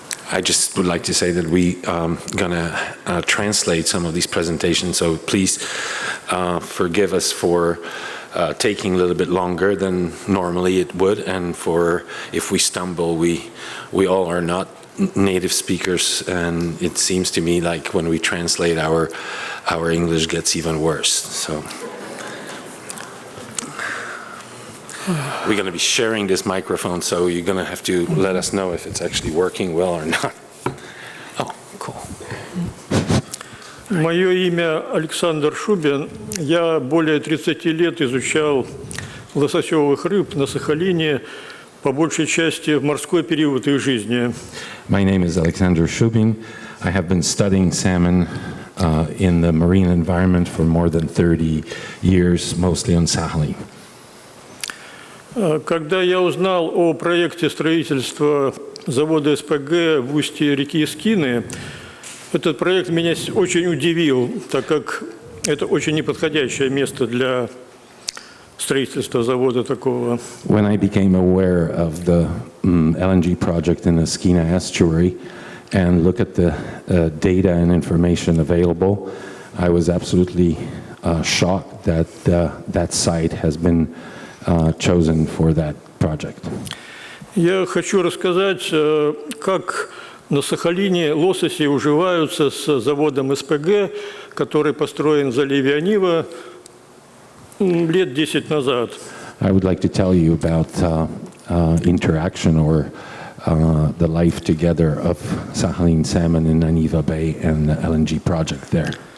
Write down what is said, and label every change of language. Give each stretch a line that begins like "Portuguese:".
English: I just would like to say that we gonna translate some of these presentations, so please forgive us for taking a little bit longer than normally it would, and for if we stumble, we all are not native speakers, and it seems to me like when we translate our English gets even worse. So we're going to be sharing this microphone, so you're going to have to let us know if it's actually working well or not. Oh, cool.
Russian: Мое имя Александр Шубин. Я более 30 лет изучал лососевых рыб на Сахалине, по большей части в морской период их жизни.
English: My name is Alexander Shubin. I have been studying salmon in the marine environment for more than 30 years, mostly on Sakhalin.
Russian: Когда я узнал о проекте строительства завода СПГ в устье реки Скины, этот проект меня очень удивил, так как это очень неподходящее место для строительства завода такого.
English: When I became aware of the LNG project in the Skina estuary and look at the data and information available, I was absolutely shocked that that site has been chosen for that project.
Russian: Я хочу рассказать, как на Сахалине лососи уживаются с заводом СПГ, который построен в заливе Онива лет 10 назад.
English: I would like to tell you about interaction or the life together of Sakhalin salmon in Aniva Bay and the LNG project there.